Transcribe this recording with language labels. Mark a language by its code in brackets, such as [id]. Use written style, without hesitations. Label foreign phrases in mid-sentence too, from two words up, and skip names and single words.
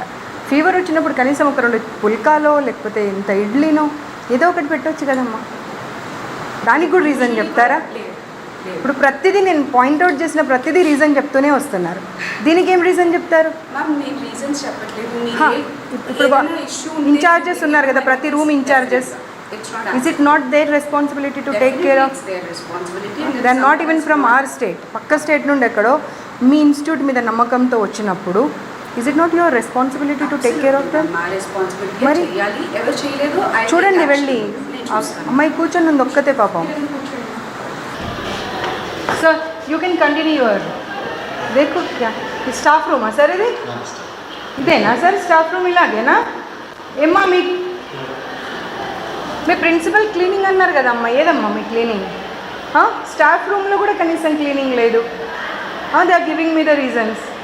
[te] ఫీవర్ వచ్చినప్పుడు కనీసం ఒక 2 పుల్కాలో లేకపోతే ఇంత ఇడ్లీనో ఏదో ఒకటి పెట్టవచ్చు కదమ్మా. దానికి కూడా రీజన్ చెప్తారా? ఇప్పుడు ప్రతిదీ నేను పాయింట్అవుట్ చేసిన ప్రతిదీ రీజన్ చెప్తూనే వస్తున్నారు. దీనికి ఏం రీజన్ చెప్తారు? మ్యామ్ నేను రీజన్స్ చెప్పట్లేదు. ఇప్పుడు ఇన్ఛార్జెస్ ఉన్నారు కదా, ప్రతి [en] room incharges. Is it not their responsibility to take care of? It's their responsibility. They are not even from our state. [te] పక్క స్టేట్ నుండి ఎక్కడో మీ ఇన్స్టిట్యూట్ మీద నమ్మకంతో వచ్చినప్పుడు [en] is it not your responsibility to take care of them? [te] మా రెస్పాన్సిబిలిటీ మరి చేయాలి. ఎవరు చేయలేదు చూడండి వెళ్ళి అమ్మాయి కూర్చొని ఉంది ఒక్కతే పాపం. [en] so you can continue your [hi] देखो क्या [te] స్టాఫ్ రూమా సార్ ఇది ఇదేనా సార్ [en] staff room [te] ఇలాగేనా ఏమ్మా మీ ప్రిన్సిపల్ క్లీనింగ్ అన్నారు కదమ్మా ఏదమ్మా మీ క్లీనింగ్ స్టాఫ్ రూమ్లో కూడా కనీసం క్లీనింగ్ లేదు [en] they are giving me the reasons